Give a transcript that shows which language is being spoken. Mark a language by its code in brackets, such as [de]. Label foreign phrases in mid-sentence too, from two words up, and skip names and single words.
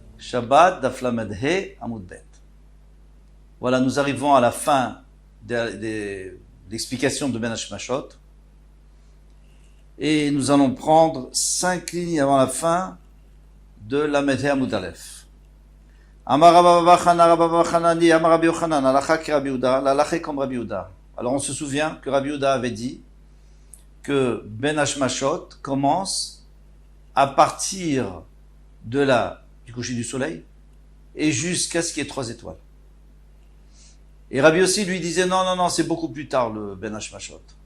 [he] שבת דף ל"ה עמוד ב. [fr] Voilà, nous arrivons à la fin de l'explication de [he] בין השמשות. [fr] Et nous allons prendre 5 lignes avant la fin de [he] ל"ה עמוד א. אמר רבה חנה, רבה חנני, אמר רבי יוחנן, הלכה כי רבי יהודה, [fr] l'Alacha comme Rabbi Yehuda. Alors on se souvient que Rabbi Yehuda avait dit que [he] בין השמשות [fr] commence à partir du coucher du soleil et jusqu'à ce qu'il y ait 3 étoiles. Et Rabbi aussi lui disait non, c'est beaucoup plus tard le [he] בין השמשות.